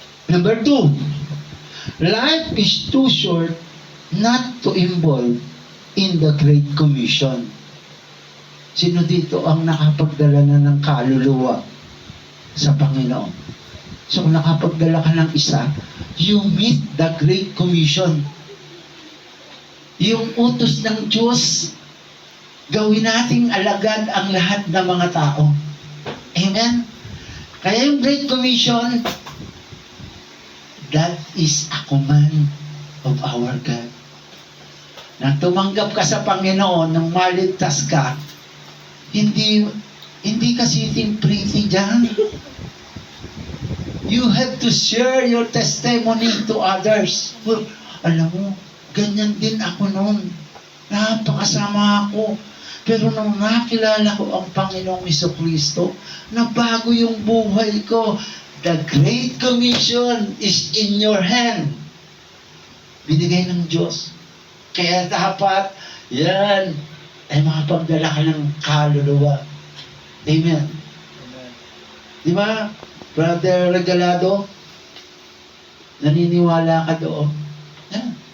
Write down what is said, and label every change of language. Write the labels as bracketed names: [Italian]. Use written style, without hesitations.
[English] Number 2, life is too short not to involve in the Great Commission. [Filipino] Sino dito ang nakapagdala na ng kaluluwa sa Panginoon? So kung nakapagdala ka ng isa, [English] you meet the Great Commission. [Filipino] Yung utos ng Diyos, gawin nating alagad ang lahat ng mga tao. Amen? Kaya yung [English] Great Commission, that is a command of our God. [Filipino] Nang tumanggap ka sa Panginoon, nang maligtas ka, hindi ka [English] sitting pretty [Filipino] dyan. [English] You have to share your testimony to others. [Filipino] Well, alam mo, ganyan din ako noon. Napakasama ako. Pero nung nakilala ko ang Panginoong Jesucristo, nabago yung buhay ko. [English] The Great Commission is in your hand. [Filipino] Binigay ng Diyos. Kaya dapat, yan, ay makapagdala ka ng kaluluwa. Amen. Amen. Di ba, Brother Regalado? Naniniwala ka doon? Yan.